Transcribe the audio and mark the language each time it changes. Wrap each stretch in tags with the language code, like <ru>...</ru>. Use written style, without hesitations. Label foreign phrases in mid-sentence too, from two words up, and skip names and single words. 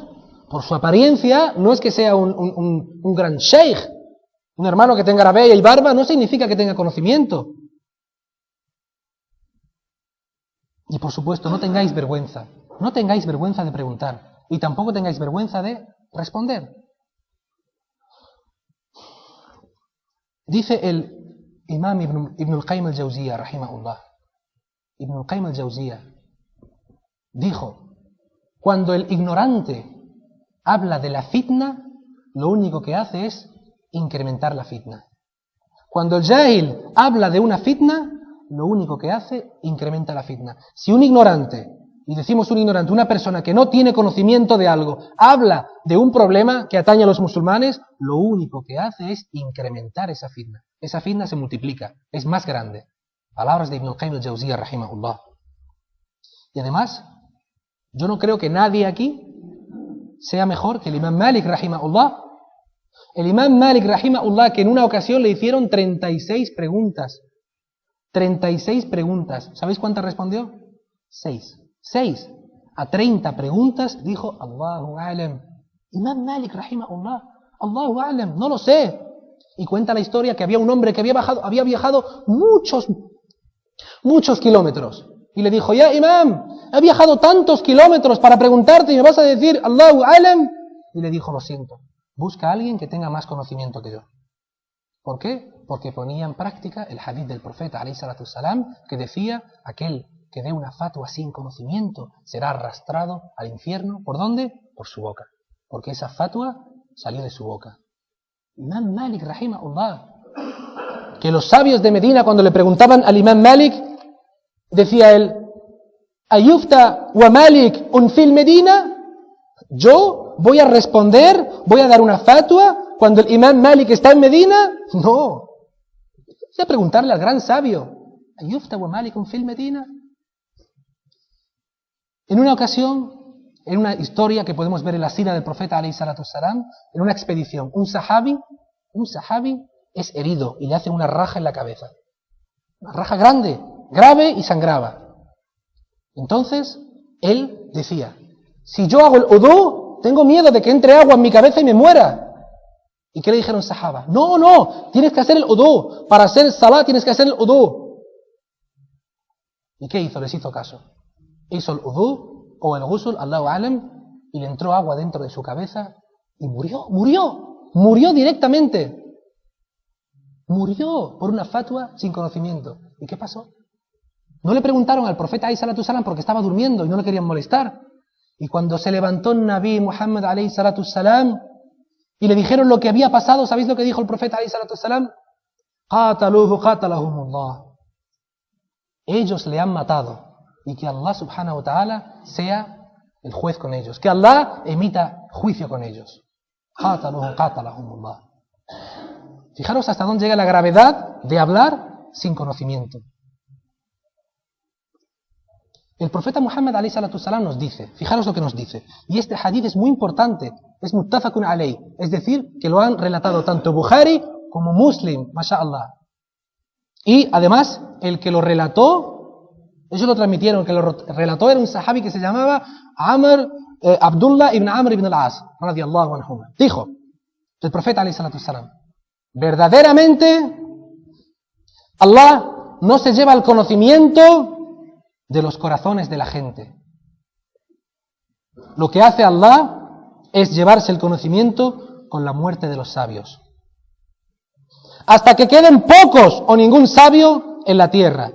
<es>Por su apariencia, no es que sea un gran sheikh, un hermano que tenga rabia y barba, no significa que tenga conocimiento. Y por supuesto, no tengáis vergüenza de preguntar, y tampoco tengáis vergüenza de responder. Dice el imam Ibn al-Qayyim al-Jawziyya, rahimahullah, Ibn al-Qayyim al-Jawziyya dijo, cuando el ignorante habla de la fitna, lo único que hace es incrementar la fitna. Cuando el jahil habla de una fitna, lo único que hace, incrementa la fitna. Si un ignorante, y decimos un ignorante, una persona que no tiene conocimiento de algo, habla de un problema que atañe a los musulmanes, lo único que hace es incrementar esa fitna. Esa fitna se multiplica, es más grande. Palabras de Ibn al-Qayyim al-Jawziyya, rahimahullah. Y además, yo no creo que nadie aquí sea mejor que el Imam Malik, rahimahullah. El Imam Malik, rahimahullah, que en una ocasión le hicieron 36 preguntas. 36 preguntas. ¿Sabéis cuántas respondió? 6. 6. A 30 preguntas dijo</es> <ar>الله أعلم.</ar> <es>Imam Malik, rahimahullah,</es> <ar>الله أعلم,</ar> <es>no lo sé. Y cuenta la historia que había un hombre que había viajado muchos kilómetros. Y le dijo,</es> <ar>يا إمام,</ar> <es>he viajado tantos kilómetros para preguntarte y me vas a decir</es> <ar>الله أعلم.</ar> <es>Y le dijo, lo siento, busca a alguien que tenga más conocimiento que yo. ¿Por qué? Porque ponía en práctica el hadith del profeta</es> <ar>عليه الصلاة والسلام,</ar> <es>que decía, aquel que dé una fatwa sin conocimiento será arrastrado al infierno. ¿Por dónde? Por su boca. Porque esa fatwa salió de su boca. Imam Malik, rahimahullah, que los sabios de Medina, cuando le preguntaban al Imam Malik, decía él,</es> <ar>¿أيفتى ومالك في المدينة?</ar> <es>¿Yo voy a responder, voy a dar una fatwa cuando el Imam Malik está en Medina? No. Voy a preguntarle al gran sabio,</es> <ar>¿أيفتى ومالك في المدينة?</ar> <es>En una ocasión, en una historia que podemos ver en la sira del profeta</es> <ar>عليه الصلاة والسلام,</ar> <es>en una expedición, un sahabi es herido y le hacen una raja en la cabeza. Una raja grave y sangraba. Entonces, él decía, si yo hago el udú, tengo miedo de que entre agua en mi cabeza y me muera. ¿Y qué le dijeron sahaba? No, tienes que hacer el udú. Para hacer salat tienes que hacer el udú. ¿Y qué hizo? Les hizo caso. Hizo el udú o el ghusl,</es> <ar>الله أعلم,</ar> <es>y le entró agua dentro de su cabeza y murió directamente. Murió por una fatwa sin conocimiento. ¿Y qué pasó? No le preguntaron al profeta</es> <ar>عليه الصلاة والسلام</ar> <es>porque estaba durmiendo y no le querían molestar. Y cuando se levantó el Nabi Muhammad</es> <ar>عليه الصلاة والسلام</ar> <es>y le dijeron lo que había pasado, ¿sabéis lo que dijo el profeta</es> <ar>عليه الصلاة والسلام? قتلوه قتلهم الله.</ar> <es>Ellos le han matado. Y que Allah</es> <ar>سبحانه وتعالى</ar> <es>sea el juez con ellos. Que Allah emita juicio con ellos.</es> <ar>قتلوه قتلهم الله.</ar> <es>Fijaros hasta dónde llega la gravedad de hablar sin conocimiento. El profeta Muhammad</es> <ar>عليه الصلاة والسلام</ar> <es>nos dice, fijaros lo que nos dice, y este hadith es muy importante, es</es> <ar>متفق عليه,</ar> <es>es decir, que lo han relatado tanto Bukhari como Muslim, masha'Allah. Y además, el que lo relató, ellos lo transmitieron, el que lo relató era un sahabi que se llamaba Abdullah ibn Amr ibn al-As,</es> <ar>رضي الله عنه.</ar> <es>Dijo, el profeta</es> <ar>عليه الصلاة والسلام,</ar> <es>verdaderamente, Allah no se lleva el conocimiento de los corazones de la gente. Lo que hace Allah es llevarse el conocimiento con la muerte de los sabios. Hasta que queden pocos o ningún sabio en la tierra.</es>